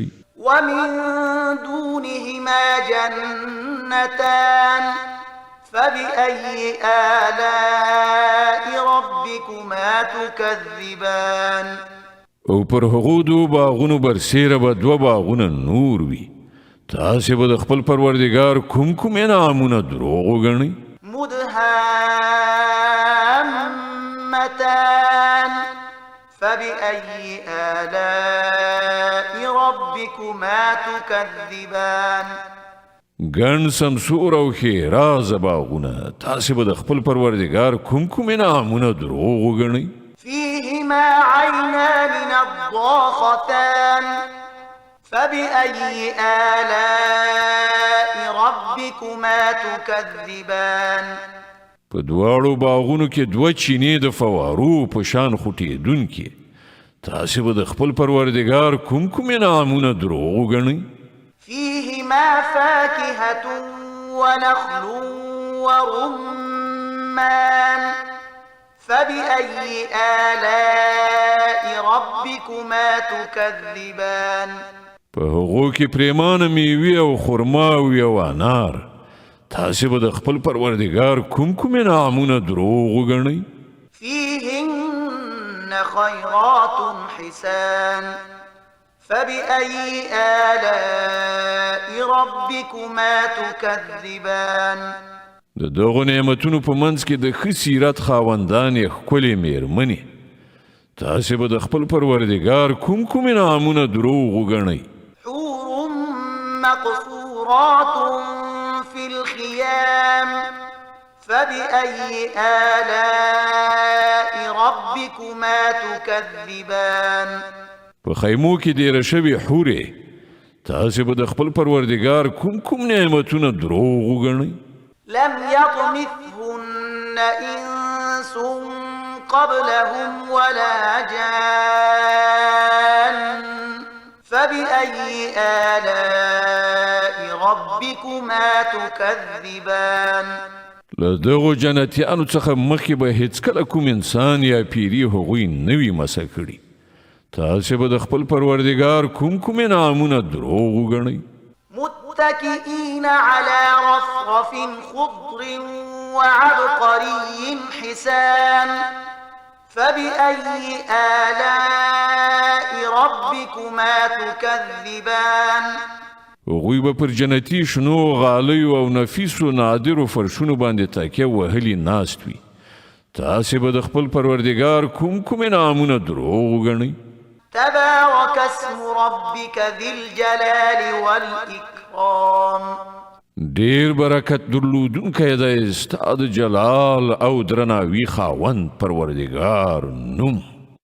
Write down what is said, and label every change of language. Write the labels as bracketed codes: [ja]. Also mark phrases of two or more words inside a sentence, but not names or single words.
[ar] ومن دونهما جنتان فبأي آلاء ربكما تكذبان [ps] او پر هغو دو باغونو برسیره به دوه باغونه نور وي تاسې به د خپل پروردګار کوم انعامونه دروغ وګڼئ [ar] مدهامتان فبأي آلاء ربكما تكذبان [ps] ګڼ سمسور او ښېرازه باغونه تاسې به د خپل پروردګار کوم انعامونه دروغ وګڼئ [ar] فيهما عينان نضاختان فبأي آلاء ربكما تكذبان [ps] په دواړو باغونو کې دوه چینې د فوارو په شان خوټېدونکې تاسې به د خپل پروردګار کوم انعامونه دروغ وګڼئ [ar] فيهما فاكهة ونخل ورمان فبأي آلاء ربكما تكذبان [ps] په هغو کې پریمانه میوې او خرما او انار تاسې به د خپل پروردګار کوم انعامونه دروغ وګڼئ [ar] فيهن خيرات حسان فبأي آلاء ربكما تكذبان [ps] د دغو نعمتونو په منځ کې د ښه سیرت خاوندانې ښکلې میرمنې تاسې به د خپل پروردګار کوم انعامونه دروغ وګڼئ [ar] حور مقصورات في الخيام فبأي آلاء ربكما تكذبان [ps] په خیمو کې ډیره شوې حورې تاسې به د خپل پروردګار کوم نعمتونه دروغ وګڼئ [ar] لم يطمثهن إنس قبلهم ولا جان فبأي آلاء ربكما تكذبان [ps] له دغو جنتیانو څخه مخکې به هیڅکله کوم انسان یا پیری هغوی نه وي مسه کړي تاسې به د خپل پروردګار کوم انعامونه دروغ وګڼئ [ar] متكئين على رفرف خضر وعبقري حسان فبأي آلاء ربكما تكذبان [ps] هغوی به پر جنتی شنو غالیو او نفیسو نادرو فرشونو باندې تکیه وهلي ناست وي تاسې به د خپل پروردګار کوم انعامونه دروغ وګڼئ [ar] تبارك اسم ربك ذي الجلال والإكرام [ps] ډیر برکت درلودونکی دی ستا د جلال او درناوي خاوند پروردګار نوم